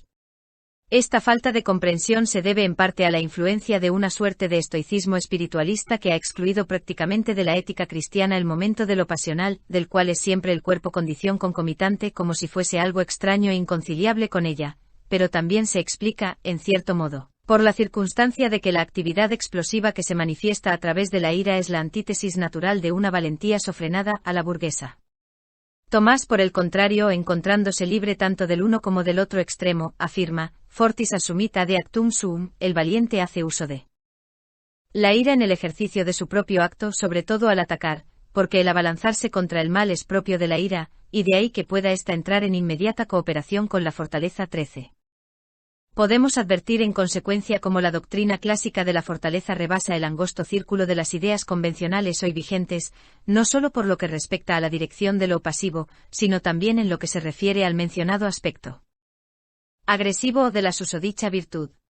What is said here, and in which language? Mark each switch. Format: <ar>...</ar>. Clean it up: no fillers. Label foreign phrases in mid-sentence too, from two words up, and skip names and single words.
<es>Esta falta de comprensión se debe en parte a la influencia de una suerte de estoicismo espiritualista que ha excluido prácticamente de la ética cristiana el momento de lo pasional, del cual es siempre el cuerpo condición concomitante como si fuese algo extraño e inconciliable con ella, pero también se explica, en cierto modo, por la circunstancia de que la actividad explosiva que se manifiesta a través de la ira es la antítesis natural de una valentía sofrenada a la burguesa. Tomás, por el contrario, encontrándose libre tanto del uno como del otro extremo, afirma,</es> <la>fortis assumit ad actum suum,</la> <es>el valiente hace uso de la ira en el ejercicio de su propio acto, sobre todo al atacar, porque el abalanzarse contra el mal es propio de la ira, y de ahí que pueda ésta entrar en inmediata cooperación con la fortaleza 13. Podemos advertir en consecuencia cómo la doctrina clásica de la fortaleza rebasa el angosto círculo de las ideas convencionales hoy vigentes, no solo por lo que respecta a la dirección de lo pasivo, sino también en lo que se refiere al mencionado aspecto agresivo o de la susodicha virtud.</es>